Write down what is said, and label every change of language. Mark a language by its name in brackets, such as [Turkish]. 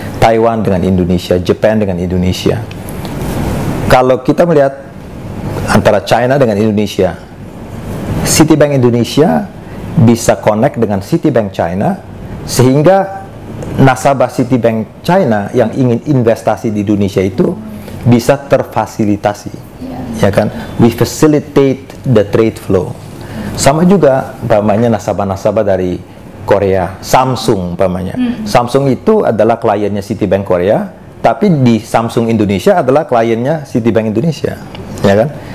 [Indonesian] Taiwan dengan Indonesia, Jepang dengan Indonesia. Kalau kita melihat antara China dengan Indonesia, Citibank Indonesia bisa connect dengan Citibank China, sehingga nasabah Citibank China yang ingin investasi di Indonesia itu bisa terfasilitasi, ya kan? [English] We facilitate the trade flow. [Indonesian] Sama juga umpamanya nasabah-nasabah dari Korea, Samsung umpamanya. Samsung itu adalah kliennya Citibank Korea, tapi di Samsung Indonesia adalah kliennya Citibank Indonesia, ya kan?